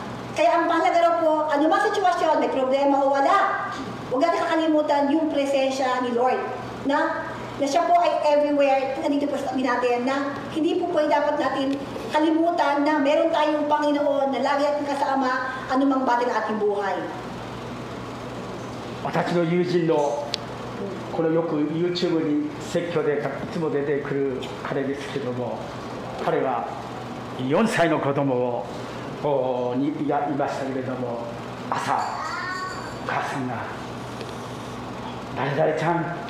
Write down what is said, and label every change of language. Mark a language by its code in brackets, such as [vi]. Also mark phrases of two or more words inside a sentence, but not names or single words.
[tl] Kaya ang mahalaga raw po, anumang sitwasyon, may problema o wala, huwag natin kakalimutan yung presensya ni Lord, na siya po ay everywhere, nandito po sa natin, na hindi po dapat natin kalimutan na meron tayong Panginoon na lagi ating kasama anumang bagay ng ating buhay. [ja] 私の友人のこのよく YouTube に説教でいつも出てくる彼ですけども、彼は4歳の子供にいましたけれども、朝お母さんが誰々ちゃん、